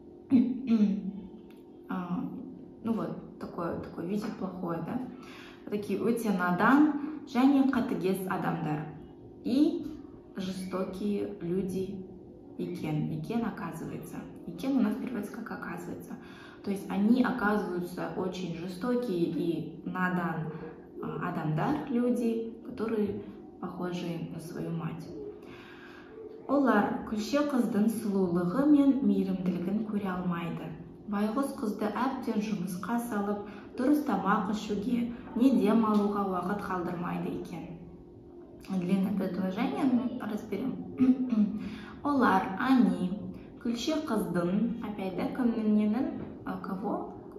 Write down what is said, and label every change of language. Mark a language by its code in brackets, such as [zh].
[ru] Ну вот, такое видео плохое, да? Такие [kk] өте надан және қатыгез адамдар. [ru] И жестокие люди екен, оказывается. Екен у нас переводится как оказывается. То есть они оказываются очень жестокие и [kk] надан адамдар, [ru] люди, которые похожи на свою мать. [kk] Олар күлше қыздың сұлулығы мен мейірімділігін көре алмайды. Байғұс қызды әбден жұмысқа салып, дұрыс тамақ ішуге, не дем алуға уақыт қалдырмайды екен. [ru] Длинное предложение, разберем. Олар, они, [kk] күлше қыздың, [ru] опять, да, кого?